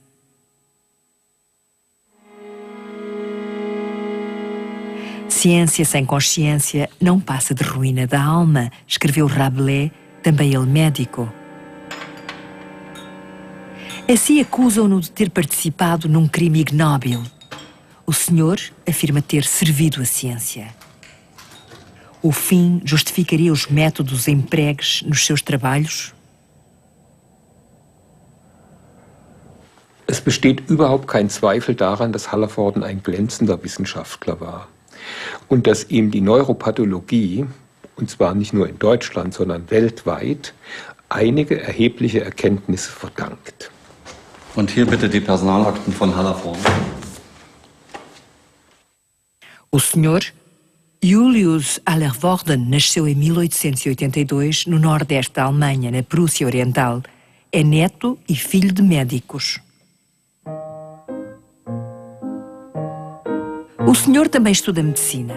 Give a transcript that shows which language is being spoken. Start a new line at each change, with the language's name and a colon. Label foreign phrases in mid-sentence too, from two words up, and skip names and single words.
Portuguese: Ciência sem consciência não passa de ruína da alma, escreveu Rabelais, também ele médico. Assim acusam-no de ter participado num crime ignóbil. O senhor afirma ter servido a ciência. O fim justificaria os métodos empregues nos seus trabalhos?
German: Es besteht überhaupt kein Zweifel daran, dass Hallervorden ein glänzender Wissenschaftler war und dass ihm die Neuropathologie, und zwar nicht nur in Deutschland, sondern weltweit, einige erhebliche Erkenntnisse verdankt. Und hier bitte die Personalakten von Hallervorden.
Portuguese: O Sr. Julius Allervorden nasceu em 1882 no nordeste da Alemanha, na Prússia Oriental. É neto e filho de médicos. O senhor também estuda medicina.